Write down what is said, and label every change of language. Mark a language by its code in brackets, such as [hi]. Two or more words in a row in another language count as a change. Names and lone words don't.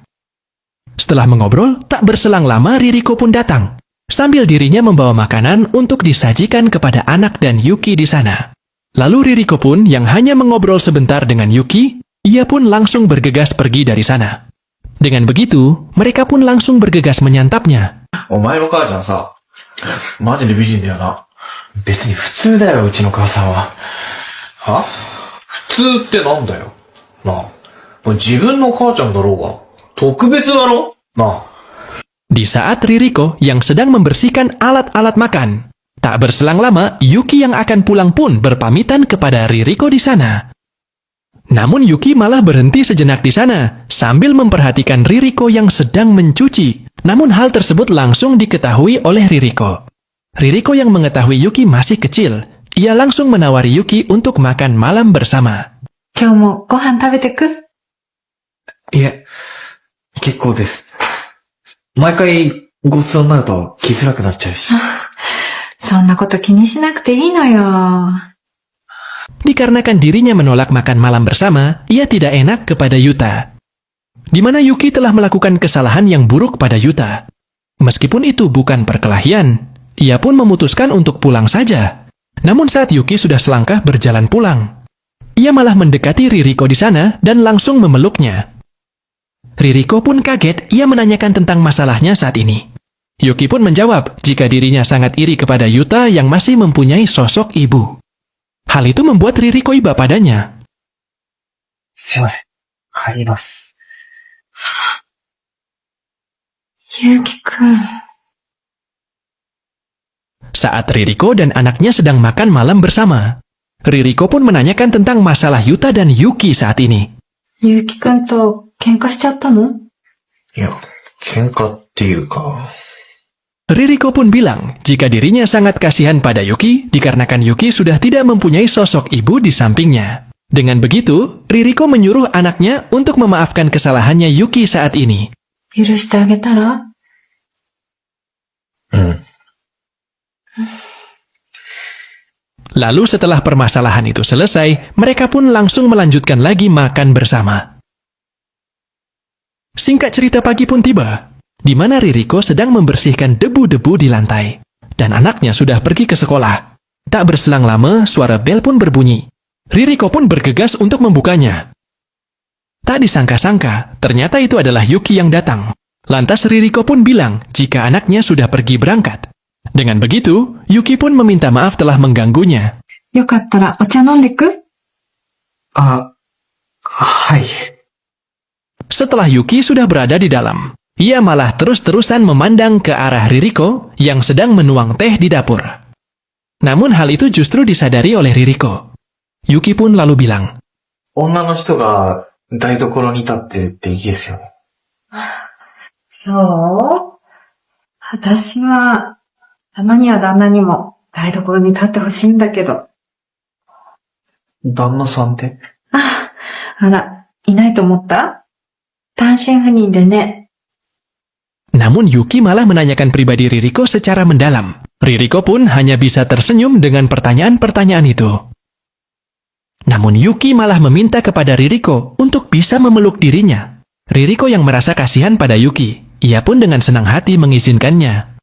[id] Setelah mengobrol, tak berselang lama Ririko pun datang, sambil dirinya membawa makanan untuk disajikan kepada anak dan Yuki di sana. Lalu Ririko pun yang hanya mengobrol sebentar dengan Yuki, ia pun langsung bergegas pergi dari sana. Dengan begitu, mereka pun langsung bergegas menyantapnya. [ja] お前の母ちゃんさ、マジで美人だよな。別に普通だよ、うちの母さんは。は？普通ってなんだよ。なあ。自分の母ちゃんだろうが、特別だろ？なあ。 [id] Di saat Ririko yang sedang membersihkan alat-alat makan, tak berselang lama Yuki yang akan pulang pun berpamitan kepada Ririko di sana. Namun Yuki malah berhenti sejenak di sana sambil memperhatikan Ririko yang sedang mencuci. Namun hal tersebut langsung diketahui oleh Ririko. Ririko yang mengetahui Yuki masih kecil, ia langsung menawari Yuki untuk makan malam bersama. [ja] 今日もご飯食べてく？いえ、結構です。毎回ごちそうになると来づらくなっちゃうし。そんなこと気にしなくていいのよ。 [id] Dikarenakan dirinya menolak makan malam bersama, ia tidak enak kepada Yuta. Di mana Yuki telah melakukan kesalahan yang buruk pada Yuta. Meskipun itu bukan perkelahian, ia pun memutuskan untuk pulang saja. Namun saat Yuki sudah selangkah berjalan pulang, ia malah mendekati Ririko di sana dan langsung memeluknya. Ririko pun kaget, ia menanyakan tentang masalahnya saat ini. Yuki pun menjawab jika dirinya sangat iri kepada Yuta yang masih mempunyai sosok ibu. Hal itu membuat Ririko iba padanya. [ja] すいません。入ります。ゆうきくん。 [id] Saat Ririko dan anaknya sedang makan malam bersama, Ririko pun menanyakan tentang masalah Yuta dan Yuki saat ini. [ja] ゆうきくんと喧嘩しちゃったの？いや、喧嘩っていうか。 [id] Ririko pun bilang jika dirinya sangat kasihan pada Yuki dikarenakan Yuki sudah tidak mempunyai sosok ibu di sampingnya. Dengan begitu, Ririko menyuruh anaknya untuk memaafkan kesalahannya Yuki saat ini. [ja] 許してあげたら？ [id] Lalu setelah permasalahan itu selesai, mereka pun langsung melanjutkan lagi makan bersama. Singkat cerita pagi pun tiba, di mana Ririko sedang membersihkan debu-debu di lantai, dan anaknya sudah pergi ke sekolah. Tak berselang lama, suara bel pun berbunyi. Ririko pun bergegas untuk membukanya. Tak disangka-sangka, ternyata itu adalah Yuki yang datang. Lantas Ririko pun bilang jika anaknya sudah pergi berangkat. Dengan begitu, Yuki pun meminta maaf telah mengganggunya. [ja] よかったらお茶飲んでく？あ、はい。 [id] Setelah Yuki sudah berada di dalam, ia malah terus-terusan memandang ke arah Ririko yang sedang menuang teh di dapur. Namun hal itu justru disadari oleh Ririko. Yuki pun lalu bilang, [ja] 女の人が台所に立ってるっていいですよね。そう？私は、たまには旦那にも台所に立ってほしいんだけど。旦那さんってあ、あら、いないと思った？単身赴任でね。 [id] Namun Yuki malah menanyakan pribadi Ririko secara mendalam. Ririko pun hanya bisa tersenyum dengan pertanyaan-pertanyaan itu. Namun Yuki malah meminta kepada Ririko untuk bisa memeluk dirinya. Ririko yang merasa kasihan pada Yuki, ia pun dengan senang hati mengizinkannya.